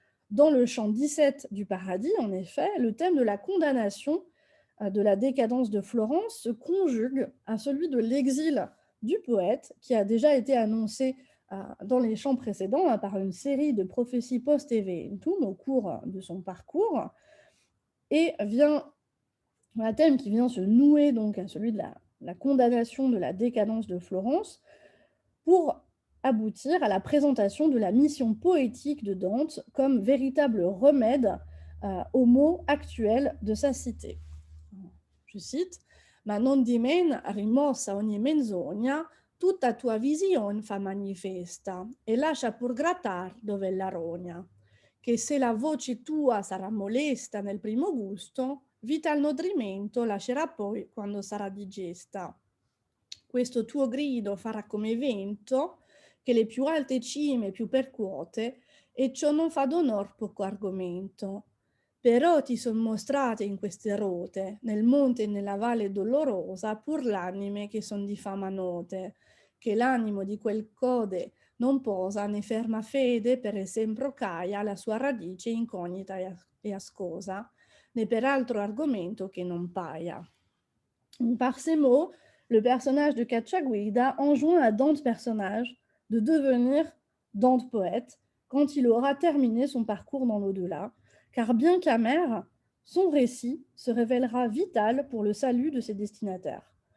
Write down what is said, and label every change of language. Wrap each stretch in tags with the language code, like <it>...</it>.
<fr>Dans le chant 17 du Paradis, en effet, le thème de la condamnation de la décadence de Florence se conjugue à celui de l'exil du poète, qui a déjà été annoncé dans les chants précédents par une série de prophéties post-eventum au cours de son parcours, et un thème qui vient se nouer donc à celui de la condamnation de la décadence de Florence, pour aboutir à la présentation de la mission poétique de Dante comme véritable remède aux maux actuels de sa cité. Je cite:</fr> <it>Ma non di men, rimossa ogni menzogna, tutta tua vision fa manifesta e lascia pur grattar dove la rogna. Che se la voce tua sarà molesta nel primo gusto, vital nodrimento lascerà poi quando sarà digesta. Questo tuo grido farà come vento che le più alte cime più percuote, e ciò non fa d'onor poco argomento. Però ti son mostrate in queste rote, nel monte e nella valle dolorosa, pur l'anime che son di fama note, che l'animo di quel code non posa né ferma fede per esempio caia la sua radice incognita e ascosa, né per altro argomento che non paia.</it> <fr>Par ces mots, le personnage de Cacciaguida enjoint à Dante personnage de devenir Dante poète quand il aura terminé son parcours dans l'au-delà, car bien qu'amer, son récit se révélera vital pour le salut de ses destinataires.</fr>